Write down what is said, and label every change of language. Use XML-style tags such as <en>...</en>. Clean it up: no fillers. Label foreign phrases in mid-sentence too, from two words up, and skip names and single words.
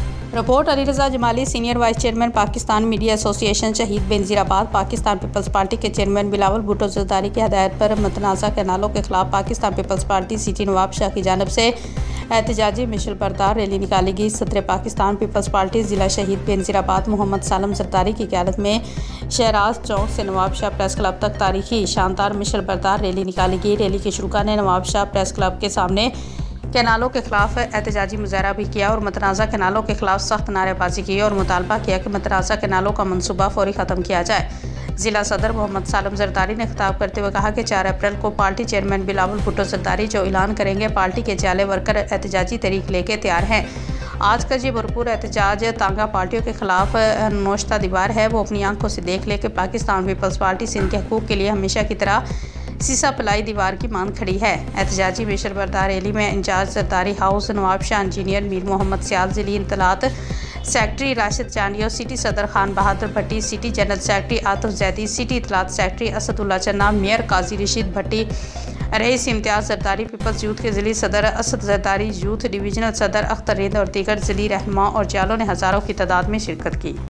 <ur>رپورٹ علی رضا جمالی، سینئر وائس چیئرمین پاکستان میڈیا ایسوسی ایشن شہید بینظیرآباد. پاکستان پیپلز پارٹی کے چیئرمین بلاول بھٹو زرداری کی ہدایت پر متنازعہ کینالوں کے خلاف پاکستان پیپلز پارٹی سٹی نواب شاہ کی جانب سے احتجاجی مشعل بردار ریلی نکالی گئی. صدر پاکستان پیپلز پارٹی ضلع شہید بینظیرآباد محمد سالم زرداری کی قیادت میں شہراج چوک سے نواب شاہ پریس کلب تک تاریخی شاندار مشعل بردار ریلی نکالی گئی. ریلی کے شروعات نے نواب شاہ پریس کلب کے سامنے کینالوں کے خلاف احتجاجی مظاہرہ بھی کیا اور متنازعہ کینالوں کے خلاف سخت نعرے بازی کی اور مطالبہ کیا کہ متنازعہ کینالوں کا منصوبہ فوری ختم کیا جائے. ضلع صدر محمد سالم زرداری نے خطاب کرتے ہوئے کہا کہ 4 اپریل کو پارٹی چیئرمین بلاول بھٹو زرداری جو اعلان کریں گے، پارٹی کے جالے ورکر احتجاجی تحریک لے کے تیار ہیں. آج کا یہ بھرپور احتجاج تانگہ پارٹیوں کے خلاف نوشتہ دیوار ہے. وہ اپنی آنکھوں سے دیکھ لے کہ پاکستان پیپلز پارٹی سندھ کے حقوق کے لیے ہمیشہ کی طرح سیسہ پلائی دیوار کی مان کھڑی ہے. احتجاجی مشعل بردار ریلی میں انچارج زرداری ہاؤس نواب شاہ، انجینئر میر محمد سیال، ضلعی انتلات سیکرٹری راشد چانڈیو، سٹی صدر خان بہادر بھٹی، سٹی جنرل سیکرٹری عاطف زیدی، سٹی اطلات سیکرٹری اسد اللہ چنہ، میئر قاضی رشید بھٹی، رئیس امتیاز زرداری، پیپلز یوتھ کے ضلعی صدر اسد زرداری، یوتھ ڈویژنل صدر اختر رند اور دیگر ضلعی رہنما اور جالوں نے ہزاروں کی تعداد میں شرکت کی.</ur>